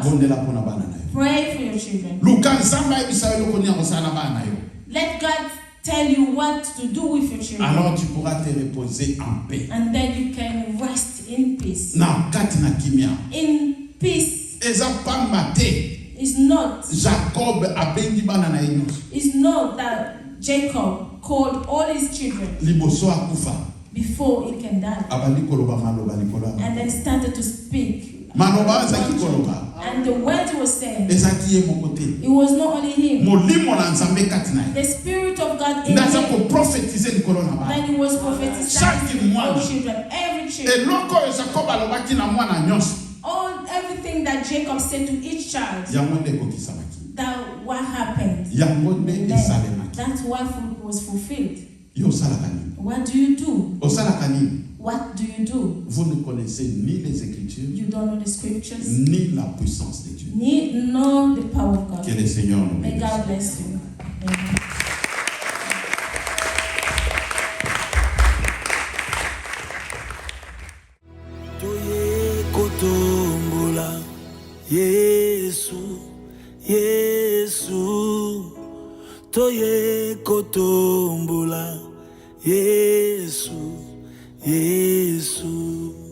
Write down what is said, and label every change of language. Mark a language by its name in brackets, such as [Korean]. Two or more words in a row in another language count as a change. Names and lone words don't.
[Lingala] bondela mpona bana na yo. [English] Pray for your children. [Lingala] Luka Nzambe ayebisa yo eloko nini akosala na bana na yo. [English] Let God tell you what to do with your children, [French] Alors tu pourras te reposer en paix. [English] and then you can rest in peace. [Lingala] Na kati na kimia. [English] In peace [Lingala] Eza pamba te. [English] is not [Lingala] Jacob abendi bana na ye nyonso. [English] that Jacob called all his children [Lingala] Liboso akufa. [English] before he can die. [Lingala] Abali koloba maloba likolo. [English] And then started to speak. [Lingala] Maloba ezaki koloba. [English] And the word he was saying, [Lingala] Ezaki ye mokote. [English] it was not only him. [Lingala] Molimo na nzambe katina. [English] The Spirit of God in [Lingala] Ndaza [English] him. [Lingala] ko prophétiser likolo na ba. [English] Then he was prophesying [French] Chaque [English] to [French] mois. [English] all children, every child. [Lingala] Eloko Jacob alobaki na mwana nyonso. [English] Everything that Jacob said to each child, [Lingala] Yango nde kokisamaki. that what happened. Yango nde esalemaki. [English] That's why food was fulfilled. [Lingala] Yo salaka nini? [English] What do you do? [Lingala] Osalaka nini? [English] What do you do? [French] Vous ne connaissez ni les Écritures, [English] You don't know the scriptures, [French] ni la puissance de Dieu. [English] need know the power of God. [French] Que le Seigneur nous [English] May [French] bénisse. [English] God bless you. Amen. [Lingala] Toye kotombola Yesu, Yesu. Toye kotombola Yesu, Yesu.